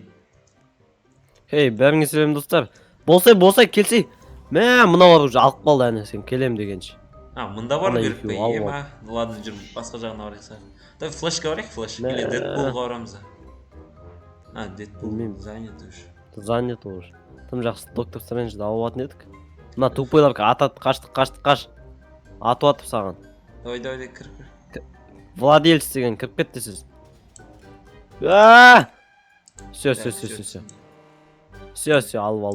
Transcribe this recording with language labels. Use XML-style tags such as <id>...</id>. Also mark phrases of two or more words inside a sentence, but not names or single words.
<kk>Ей, бәріңе сәлем достар. Болсай, келсей. Мыналар уже алып қалды әне сен келем дегенше. Мында бар Ана керек пе? екеуі алып алды.</kk> <ru>Ну ладно,</ru> <kk>жүрм, басқа жағына барайық сәл. Давай Флэшке барайық, Флэш.</kk> <ru>Или</ru> <kk>Мә. Дэдпулға барамыз. Дэдпул Білмеймін.</kk> <ru>занят уже. Занят уже.</ru> <kk>Тым жақсы доктор Стрэнджді алып алатын едік. Мына тупойлар атады, қаш. Атып атып саған. Давай, кір. Владелец деген кіріп кетті сіз. Все, алып алдық.</kk>